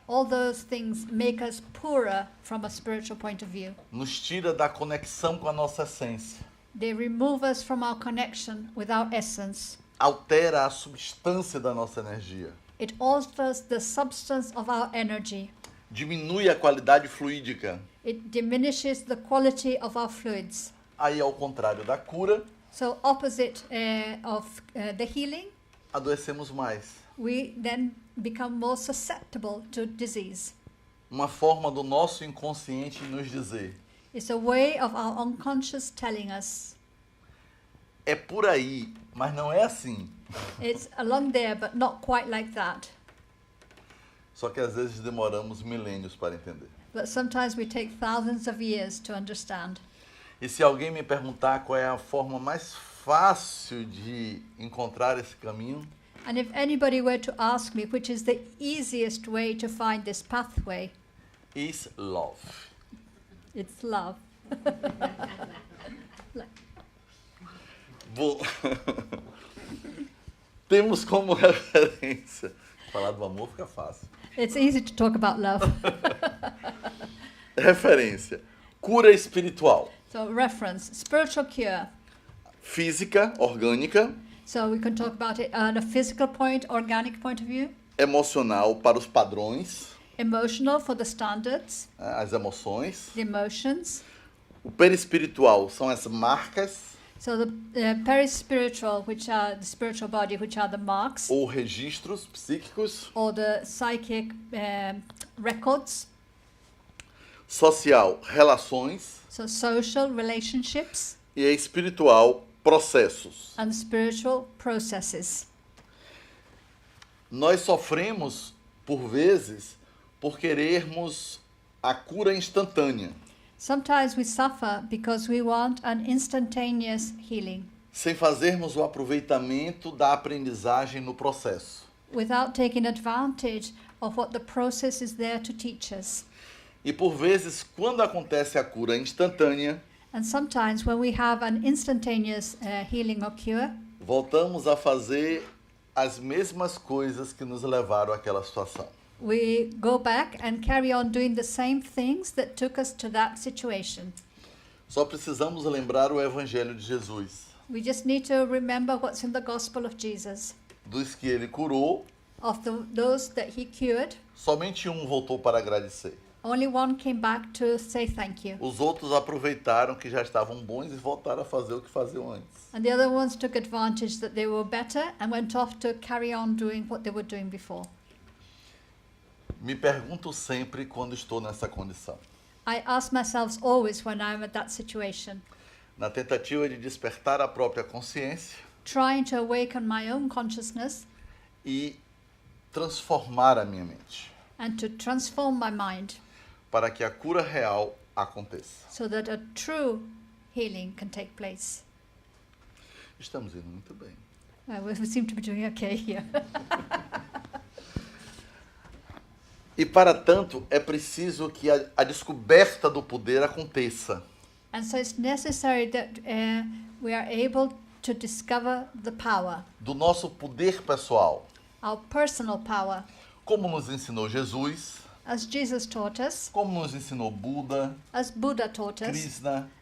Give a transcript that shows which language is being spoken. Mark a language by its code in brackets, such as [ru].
[en] All those things make us poorer from a spiritual point of view. [pt] Nos tira da conexão com a nossa essência. [en] They remove us from our connection with our essence. [pt] Altera a substância da nossa energia. [en] It alters the substance of our energy. [pt] Diminui a qualidade fluídica. [en] It diminishes the quality of our fluids. [pt] Aí, ao contrário da cura, [en] So opposite of the healing, [pt] adoecemos mais. [en] we then become more susceptible to disease. [pt] Uma forma do nosso inconsciente nos dizer: [en] It's a way of our unconscious telling us, [pt] é por aí, mas não é assim. [en] it's along there but not quite like that. [pt] Só que às vezes demoramos milênios para entender. [en] But sometimes we take thousands of years to understand. [pt] E se alguém me perguntar qual é a forma mais fácil de encontrar esse caminho, [en] And if anybody were to ask me which is the easiest way to find this pathway, is love. it's love. [pt] Bom, temos como referência Falar do amor fica fácil. [en] It's easy to talk about love. [pt] Referência. Cura espiritual. [en] So reference, spiritual cure. [pt] Física, orgânica. [en] So we can talk about it on a physical point, organic point of view. [pt] Emocional, para os padrões. [en] Emotional for the standards, [pt] As emoções. [en] the emotions. [pt] O perispiritual são as marcas [en] So the perispiritual, which are the spiritual body, which are the marks, [pt] ou registros psíquicos. [en] or the psychic records. [pt] Social, relações. [en] So social relationships [pt] E espiritual, processos. [en] and spiritual processes. [pt] Nós sofremos, por vezes, por querermos a cura instantânea, [en] Sometimes we suffer because we want an instantaneous healing [pt] sem fazermos o aproveitamento da aprendizagem no processo. [en] without taking advantage of what the process is there to teach us. [pt] E por vezes, quando acontece a cura instantânea, [en] And sometimes when we have an instantaneous healing or cure, [pt] voltamos a fazer as mesmas coisas que nos levaram àquela situação. [en] we go back and carry on doing the same things that took us to that situation. [pt] Só precisamos lembrar o Evangelho de Jesus, [en] We just need to remember what's in the gospel of Jesus. [pt] dos que ele curou, [en] Of those that he cured, [pt] somente um voltou para agradecer. [en] only one came back to say thank you. [pt] Os outros aproveitaram que já estavam bons e voltaram a fazer o que faziam antes. [en] And the other ones took advantage that they were better and went off to carry on doing what they were doing before. [pt] Me pergunto sempre quando estou nessa condição, [en] I ask myself always when I'm at that situation, [pt] na tentativa de despertar a própria consciência [en] trying to awaken my own consciousness [pt] e transformar a minha mente, [en] and to transform my mind [pt] para que a cura real aconteça. [en] so that a true healing can take place. [pt] Estamos indo muito bem. [en] We seem to be doing okay here. [pt] E para tanto, é preciso que a descoberta do poder aconteça. [en] And so it's necessary that we are able to discover the power, [pt] Do nosso poder pessoal. [en] our personal power, [pt] Como nos ensinou Jesus, [en] as Jesus taught us, [pt] como nos ensinou Buda, [en] as Buddha taught us, [pt] Krishna,